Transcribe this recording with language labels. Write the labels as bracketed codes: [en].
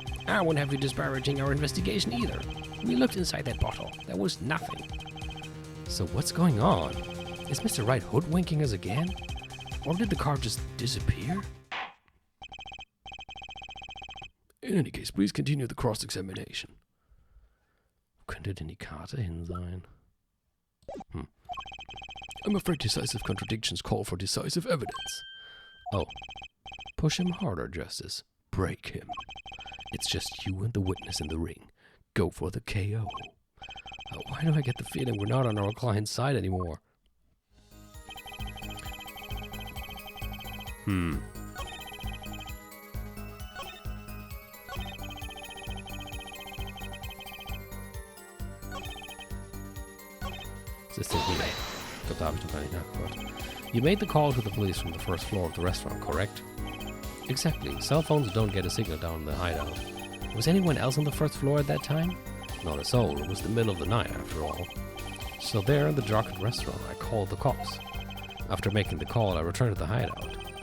[en] I won't have you disparaging our investigation either. We looked inside that bottle. There was nothing. So what's going on? Is Mr. Wright hoodwinking us again? Or did the card just disappear? In any case, please continue the cross-examination. [de] Könnte denn die Karte hin sein? [en] I'm afraid decisive contradictions call for decisive evidence. Oh. Push him harder, Justice. Break him. It's just you and the witness in the ring. Go for the KO. Why do I get the feeling we're not on our client's side anymore? [de] Was ist denn hier? Ich glaube, da habe ich noch gar nicht nachgehört. [en] You made the call to the police from the first floor of the restaurant, correct? Exactly. Cell phones don't get a signal down in the hideout. Was anyone else on the first floor at that time? Not a soul. It was the middle of the night, after all. So there in the darkened restaurant, I called the cops. After making the call, I returned to the hideout.